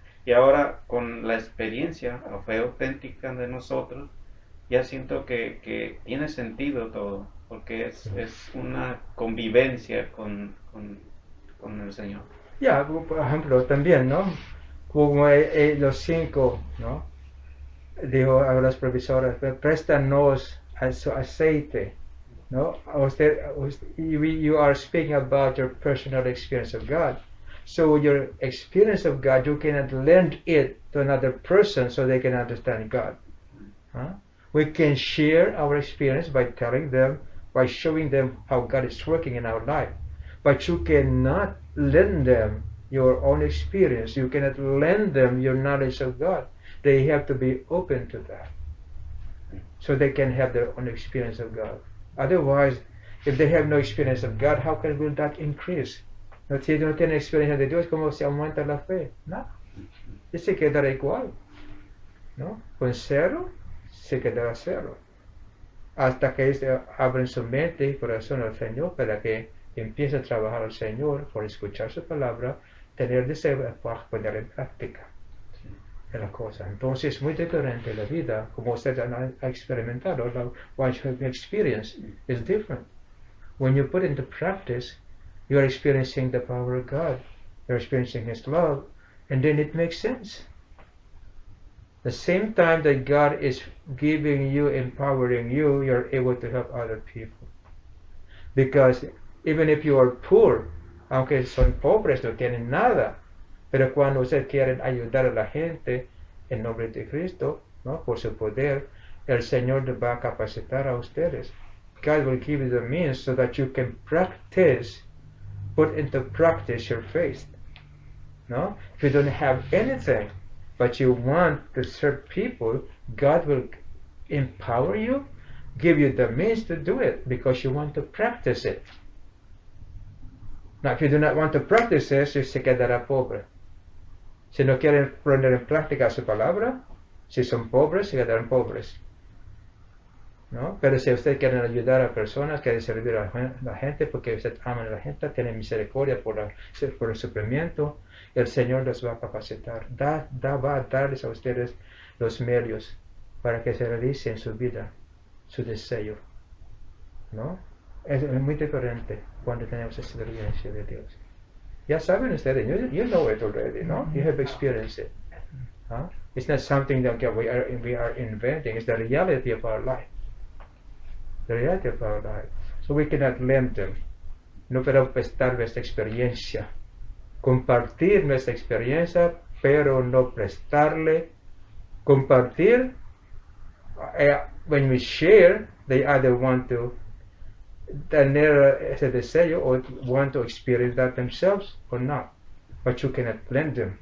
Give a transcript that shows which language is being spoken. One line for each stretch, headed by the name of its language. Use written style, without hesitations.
Spanish: Y ahora con la experiencia, la fe auténtica de nosotros, ya siento que tiene sentido todo, porque es una convivencia con el Señor. Ya, por ejemplo, también, ¿no? Como los 5, ¿no? Digo a las profesoras, préstanos su aceite, ¿no?
English: You are speaking about your personal experience of God. So your experience of God, you cannot lend it to another person so they can understand God. Huh? We can share our experience by telling them, by showing them how God is working in our life. But you cannot lend them your own experience. You cannot lend them your knowledge of God. They have to be open to that, so they can have their own experience of God. Otherwise, if they have no experience of God, how will that increase?
Spanish: No, si no tienen experiencia de Dios, ¿cómo se aumenta la fe? No, y se quedará igual, ¿no? Con 0, se quedará 0. Hasta que abren su mente y corazón al Señor para que empiece a trabajar al Señor por escuchar su palabra, tener deseo para poner en práctica la cosa. Entonces es muy diferente la vida, como ustedes han experimentado.
English: What you have experienced is different. When you put into practice, you are experiencing the power of God, you're experiencing His love, and then it makes sense. The same time that God is giving you, empowering you, you're able to help other people. Because even if you are poor,
Spanish: aunque son pobres, no tienen nada, pero cuando ustedes quieren ayudar a la gente en nombre de Cristo, ¿no? Por su poder, el Señor les va a capacitar a ustedes.
English: God will give you the means so that you can practice, put into practice your faith. No? If you don't have anything, but you want to serve people, God will empower you, give you the means to do it because you want to practice it. Now, if you do not want to practice it,
Spanish: se quedará pobre. Si no quieren poner en práctica su palabra, si son pobres, se quedarán pobres. ¿No? Pero si ustedes quieren ayudar a personas, quieren servir a la gente, porque ustedes aman a la gente, tienen misericordia por el sufrimiento, el Señor les va a capacitar. Va a darles a ustedes los medios para que se realice en su vida su deseo. ¿No? Es muy diferente cuando tenemos esa experiencia de Dios. Ya saben ustedes,
English: you know it already, no? You have experienced it. Huh? It's not something that we are inventing. It's the reality of our life. The reality of our life. So we cannot lend them.
Spanish: No podemos prestar nuestra experiencia. Compartir nuestra experiencia, pero no prestarle.
English: Compartir, when we share, they either want to
Spanish: tener ese deseo
English: or want to experience that themselves or not. But you cannot lend them.